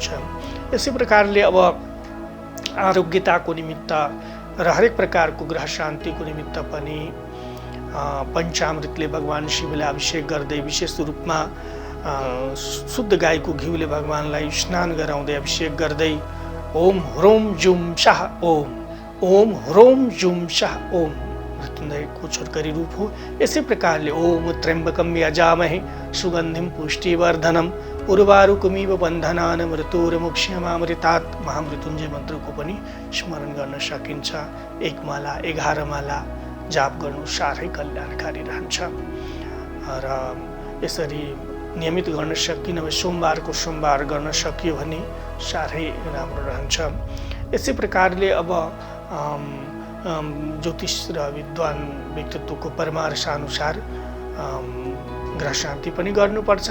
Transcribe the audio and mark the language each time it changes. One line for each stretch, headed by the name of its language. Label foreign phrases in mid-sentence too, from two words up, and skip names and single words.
Nepali: यसै प्रकारले अब आरोग्यताको निमित्त र हरेक प्रकारको ग्रह शान्तिको निमित्त पनि पञ्चामृतले भगवान शिवलाई अभिषेक गर्दै विशेष रूपमा शुद्ध गाईको घिउले भगवानलाई स्नान गराउँदै अभिषेक गर्दै
Sanskrit: ओम ह्रोम जुम शाह ओम, ओम ह्रोम जुम शाह ओम
Nepali: मृत्युञ्जयको छोटकरी रूप हो। यसै प्रकारले
Sanskrit: ओम त्र्यम्बकम यजामहे सुगन्धिम पुष्टिवर्धनम उर्वारुकमिव बन्धनान् मृत्युर्मुक्ष्यमामृतात्
Nepali: महामृत्युञ्जय मन्त्रको पनि स्मरण गर्न सकिन्छ। 1 माला 11 माला जाप गर्नु साह्रै कल्याणकारी रहन्छ। र यसरी नियमित गर्न सकिन भने सोमबार गर्न सकियो भने साह्रै राम्रो रहन्छ। यसै प्रकारले अब ज्योतिष र विद्वान व्यक्तित्वको परामर्शानुसार ग्रह शान्ति पनि गर्नुपर्छ।